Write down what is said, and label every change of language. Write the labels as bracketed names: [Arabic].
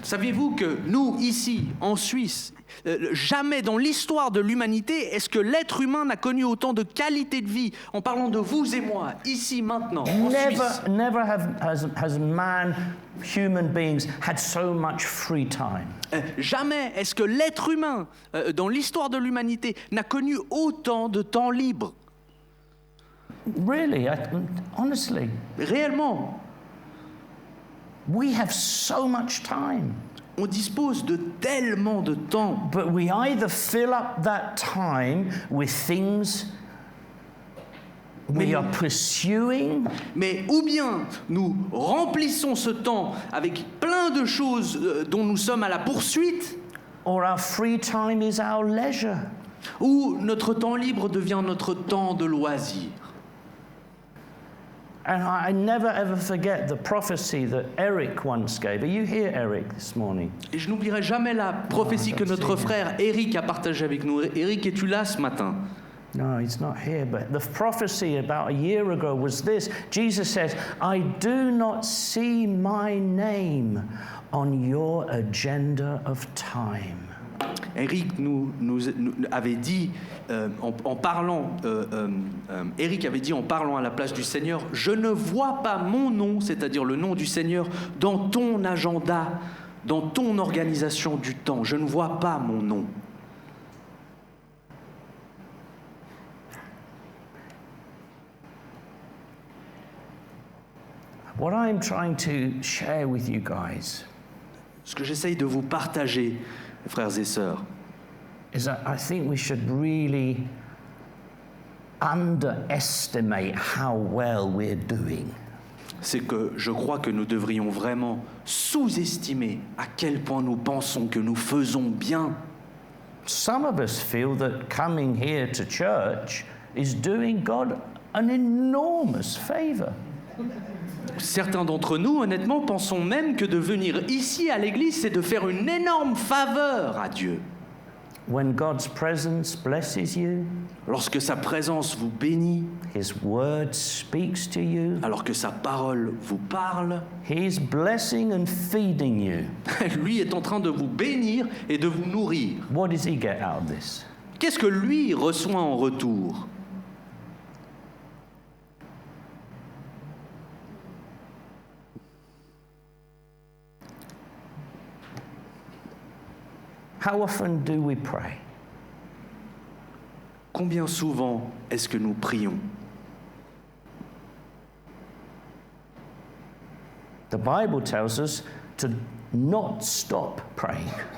[French] Saviez-vous que nous, ici, en Suisse, jamais dans l'histoire de l'humanité, est-ce que l'être humain n'a connu autant de qualité de vie, en parlant de vous et moi, ici, maintenant, en Suisse? [English] Never has man, human beings, had so much free time. [French] Jamais est-ce que l'être humain, dans l'histoire de l'humanité, n'a connu autant de temps libre. [English] Really, honestly. [French] Réellement. [English] We have so much time. [French] On dispose de tellement de temps. [English] But we either fill up that time with things we are pursuing. [French] Mais ou bien nous remplissons ce temps avec plein de choses dont nous sommes à la poursuite, [English] Or our free time is our leisure. [French] ou notre temps libre devient notre temps de loisir. [English] And I never ever forget the prophecy that Eric once gave. Are you here, Eric, this morning? [French] Et je n'oublierai jamais la prophétie que notre frère Eric a partagée avec nous. Eric, es-tu là ce matin? [English] No, he's not here. But the prophecy about a year ago was this. Jesus says, I do not see my name on your agenda of time. [French] Eric nous avait dit, en parlant, Eric avait dit en parlant à la place du Seigneur, je ne vois pas mon nom, c'est-à-dire le nom du Seigneur, dans ton agenda, dans ton organisation du temps. Je ne vois pas mon nom. [English] What I'm trying to share with you guys [French] Ce que j'essaye de vous partager, frères et sœurs, [English] is that I think we should really underestimate how well we're doing. [French] c'est que je crois que nous devrions vraiment sous-estimer à quel point nous pensons que nous faisons bien. [English] Some of us feel that coming here to church is doing God an enormous favor. [French] Certains d'entre nous, honnêtement, pensons même que de venir ici à l'église, c'est de faire une énorme faveur à Dieu. [English] When God's presence blesses you, [French] Lorsque sa présence vous bénit, [English] His word speaks to you, [French] alors que sa parole vous parle, [English] He's blessing and feeding you. [French] lui est en train de vous bénir et de vous nourrir. [English] What does He get out of this? [French] Qu'est-ce que lui reçoit en retour? [English] How often do we pray? [French] Combien souvent est-ce que nous prions? [English] The Bible tells us to not stop praying.